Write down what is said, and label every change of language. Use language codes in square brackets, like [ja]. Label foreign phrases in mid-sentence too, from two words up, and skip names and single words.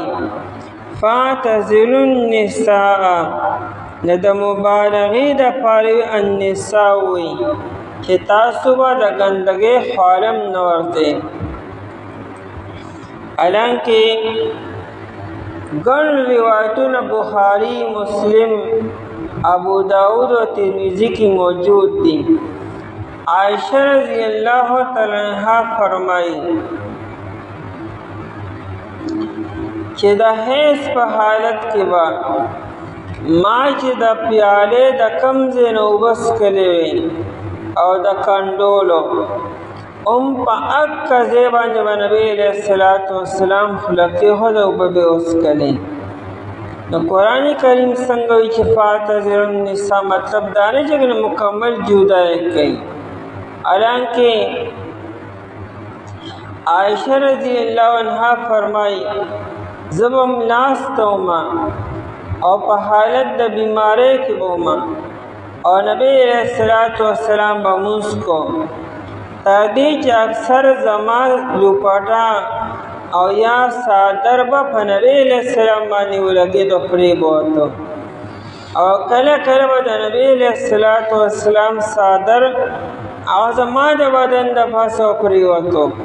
[ar] فاعتزلوا النساء، [ps] نه د مبالغې دپاره النساء وایي چې تاسو به د ګندګۍ خواله م نه ورځئ. حالانکې ګڼ روایتونه بخاري، مسلم، ابو داود و ترمذی کی موجود دي. عائشہ [ar] رضی اللہ تعالی عنہا [ps] فرمائی چې د حیض په حالت کې به ما چې د پیالې د کم ځای نه اوبه څښلې وې او د کنډولو په اکه ځای باندې به نبي [ar] علیه الصلاة والسلام [ps] خوله کېښود او اوبه به یې وڅښلې. نو قرآن کریم څنګه وي چې [ar] فاعتزلوا النساء، [ps] مطلب دا نه چې مکمل جدا یې کوي. حالانکې عائشہ [ar] رضی اللہ عنہا [ps] فرمائی زه به ناسته ومه او په حالت د بیمارۍ کې به ومه او نبی [ar] علیه الصلاة والسلام [ps] به لمونځ کو، تر دې چې اکثر زما لوپټه او یا صادر به په نبی [ar] علیه السلام [ps] باندې ولګېد او پرې به وته، او کله کله به د نبی [ar] علیه الصلاة والسلام [ps] صادر او زما د بدن د پاسه پرې وته.